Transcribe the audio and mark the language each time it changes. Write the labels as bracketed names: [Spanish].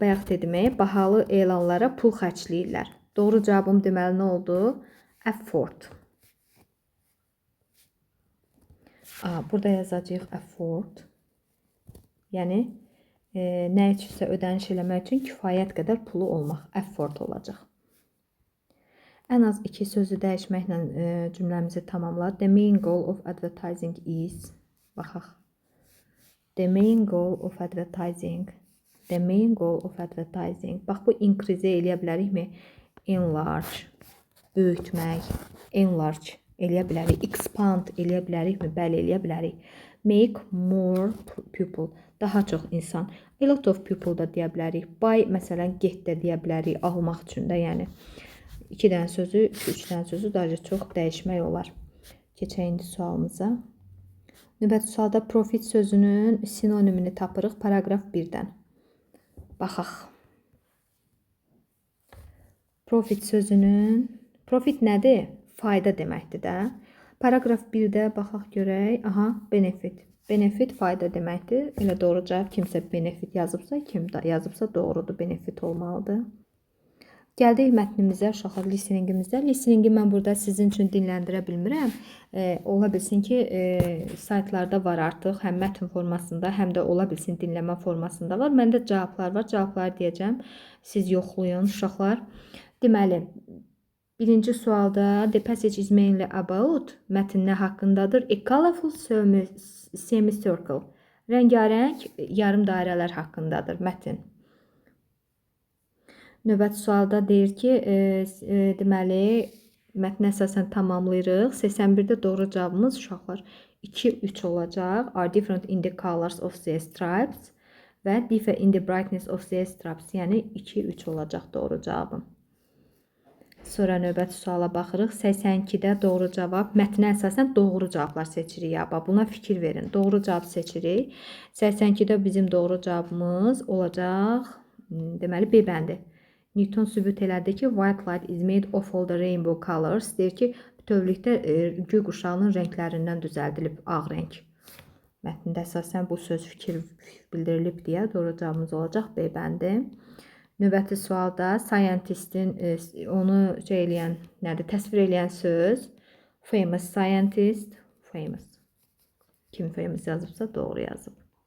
[Azerbaijani] Bayaq dedim, bahalı elanlara pul xərcləyirlər. Doğru cavabım deməli nə oldu? [English] Afford. [Azerbaijani] Burada yazacağıq afford. Yəni, nə üçünsə ödəniş eləmək üçün kifayət qədər pulu olmaq. Afford olacaq. Ən az 2 sözü dəyişməklə cümləmizi tamamlar. [English] The main goal of advertising is. [Azerbaijani] Baxaq. [English] The main goal of advertising. The main goal of advertising. [Azerbaijani] Bax, bu increase eləyə bilərikmi? Enlarge. Böyütmək. Enlarge. Eləyə bilərik. Expand eləyə bilərikmi? Bəli, eləyə bilərik. [English] Make more people. [Azerbaijani] Daha çox insan. [English] A lot of people [Azerbaijani] da deyə bilərik. Buy, məsələn, get də deyə bilərik. Almaq üçün də, yəni. 2 dənə sözü, 3 dənə sözü daha çox dəyişmək olar. Keçək indi sualımıza. Növbəti sualda profit sözünün sinonimini tapırıq paragraf 1-dən. Baxaq. Profit sözünün, profit nədir? Fayda deməkdir də. Paragraf 1-də baxaq görək. Aha, benefit. Benefit fayda deməkdir. Elə doğru cavab kimsə benefit yazıbsa, kim yazıbsa doğrudur, benefit olmalıdır. Gəldik mətnimizə, uşaqlar, listeningimizdə. Listeningi mən burada sizin üçün dinləndirə bilmirəm. Ola bilsin ki, saytlarda var artıq, həm mətn formasında, həm də ola bilsin dinləmə formasında var. Məndə cavablar var, cavabları deyəcəm. Siz yoxlayın, uşaqlar. Deməli, birinci sualda [English] the passage is mainly about [Azerbaijani] mətn nə haqqındadır? [English] A colorful semicircle. [Azerbaijani] Rəngarəng yarım dairələr haqqındadır mətn. Növbəti sualda deyir ki, deməli, mətni əsasən tamamlayırıq. 81-də doğru cavabımız uşaqlar 2-3 olacaq. [English] Are different in the colors of the stripes və differ in the brightness of the stripes. [Azerbaijani] Yəni 2-3 olacaq doğru cavabım. Sonra növbəti suala baxırıq. 82-də doğru cavab. Mətnə əsasən doğru cavablar seçirik. Buna fikir verin. Doğru cavab seçirik. 82-də bizim doğru cavabımız olacaq. Deməli, B bəndi. Newton sübut elədi ki, [English] white light is made of all the rainbow colors. [Azerbaijani] Deyir ki, bütövlükdə göy quşağının rənglərindən düzəldilib ağ rəng. Mətndə əsasən bu söz fikir bildirilib deyə doğru cavabımız olacaq B bəndi. Növbəti sualda scientistin onu təsvir eləyən söz [English] famous scientist, [Azerbaijani] famous. Kim famous yazıbsa doğru yazıb.